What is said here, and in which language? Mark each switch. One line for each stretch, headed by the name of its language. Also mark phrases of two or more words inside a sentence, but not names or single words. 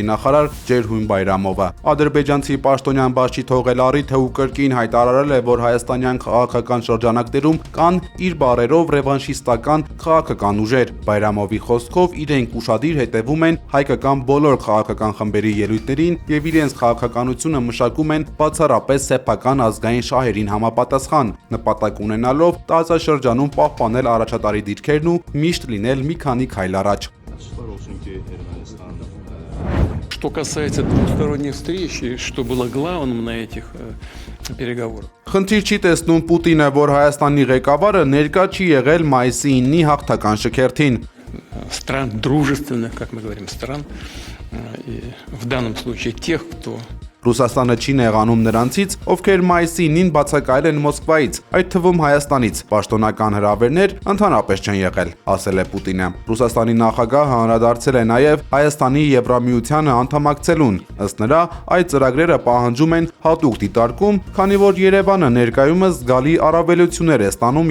Armenian: նախարար Ջերհույն Բայրամովը։ Ադրբեջանցի պաշտոնյան Բաշի Թողելարի թեու կրկին հայտարարել է, որ հայաստանյան քաղաքական շրջանակներում կան իր բառերով ռևանշիստական քաղաքական ուժեր։ Բայրամովի խոսքով իրենք ուշադիր հետևում են հայկական բոլոր քաղաքական խմբերի ելույթներին եւ իրենց քաղաքականությունը մշակում են բացառապես սեփական ազգային շահերին համապատասխան, նպատակ ունենալով տարածաշրջանում պահպանել առաջատարի դիրքերն ու միշտ լինել մի քանի քայլ առաջ։
Russian: Что касается двусторонних встреч, и что было главным на этих переговорах.
Armenian: Խնդիր չի տեսնում Պուտինը, որ Հայաստանի ղեկավարը ներկա չի եղել մայիսի 9-ի հաղթական շքերթին։
Russian: Стран дружественных, как мы говорим, стран, и в данном случае тех, кто
Armenian: Ռուսաստանը չի նեղանում նրանցից, ովքեր մայիսի 9-ին բացակայել են Մոսկվայից, այդ թվում Հայաստանից, պաշտոնական հրավերներ ընդհանրապես չեն եղել, ասել է Պուտինը։ Ռուսաստանի նախագահը անդրադարձել է նաև Հայաստանի Եվրամիությանը անդամակցելուն։ Ըստ նրա, այդ ծրագրերը պահանջում են հատուկ դիտարկում, քանի որ Երևանը ներկայումս զգալի առավելություններ է ստանում